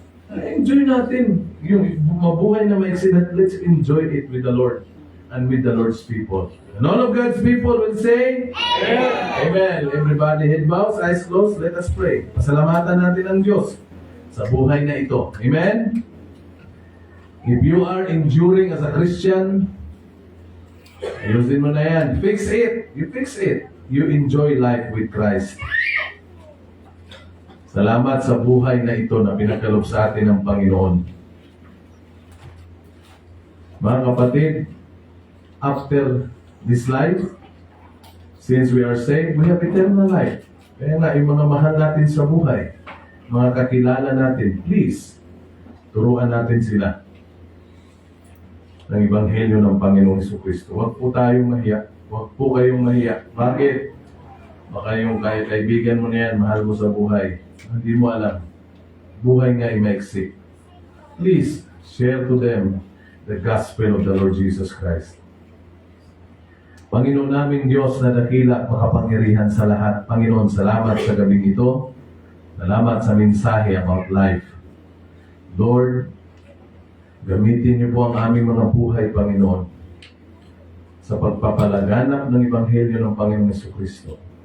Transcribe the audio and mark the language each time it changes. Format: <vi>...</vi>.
<tl>Enjoy natin yung mabuhay na maiksi na</tl> <en>let's enjoy it with the Lord and with the Lord's people. And all of God's people will say, Amen. Amen. Everybody, head bows, eyes closed, let us pray.</en> <tl>Pasalamatan natin ang Diyos sa buhay na ito.</tl> <en>Amen? If you are enduring as a Christian,</en> <tl>ayusin mo na yan.</tl> <en>Fix it. You fix it. You enjoy life with Christ.</en> <tl>Salamat sa buhay na ito na pinagkaloob sa atin ng Panginoon. Mga kapatid,</tl> <en>after this life, since we are saved, we have eternal life.</en> <tl>Kaya nga, yung mga mahal natin sa buhay, mga kakilala natin, please, turuan natin sila ng Ebanghelyo ng Panginoong Jesucristo. Huwag po tayong mahiya. Huwag po kayong mahiya. Bakit? Baka yung kaibigan mo na yan, mahal mo sa buhay. Hindi mo alam. Buhay nga ay maiksi.</tl> <en>Please, share to them the gospel of the Lord Jesus Christ.</en> <tl>Panginoon naming Diyos na dakila at makapangyarihan sa lahat. Panginoon, salamat sa gabing ito. Salamat sa mensahe</tl> <en>about life.</en> <tl>Lord, gamitin niyo po ang aming mga buhay, Panginoon, sa pagpapalaganap ng Ebanghelyo ng Panginoong Jesucristo.</tl>